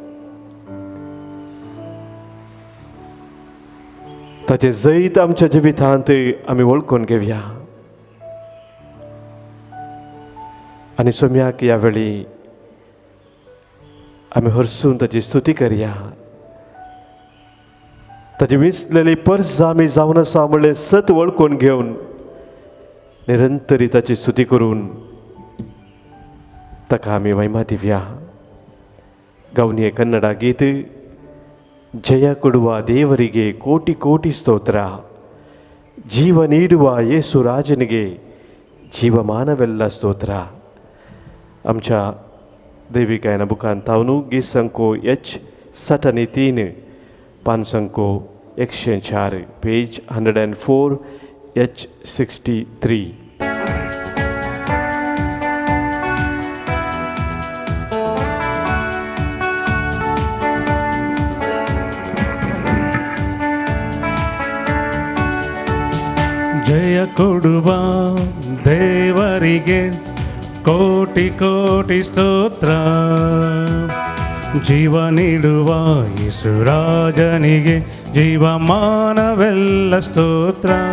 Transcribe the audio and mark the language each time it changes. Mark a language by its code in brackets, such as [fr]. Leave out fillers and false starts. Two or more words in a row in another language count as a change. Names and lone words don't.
[kok] ताचे जैत आमच्या जिवितांत आमी वळखून घेवया आनी सोम्याक ह्या वेळी आमी हरसून ताची स्तुती करया. ताची विसलेली पर्स आमी जावन आसा म्हणलें सत वळखून घेवन निरंतरी ताची स्तुती करून ताका आमी महिमा दिवया. गावनी कन्नಡ गीत. [kn] ಜಯ ಕೊಡುವ ದೇವರಿಗೆ ಕೋಟಿ ಕೋಟಿ ಸ್ತೋತ್ರ, ಜೀವ ನೀಡುವ ಯೇಸು ರಾಜನಿಗೆ ಜೀವಮಾನವೆಲ್ಲ ಸ್ತೋತ್ರ. [kok] आमच्या दैवी गायना बुकांत तावनू गीत संको H63 पान संको 104 पेज 104 H63. [kn] ಜಯ ಕೊಡುವ ದೇವರಿಗೆ ಕೋಟಿ ಕೋಟಿ ಸ್ತೋತ್ರ, ಜೀವ ನೀಡುವ ಯೇಸುರಾಜನಿಗೆ ಜೀವಮಾನವೆಲ್ಲ ಸ್ತೋತ್ರ.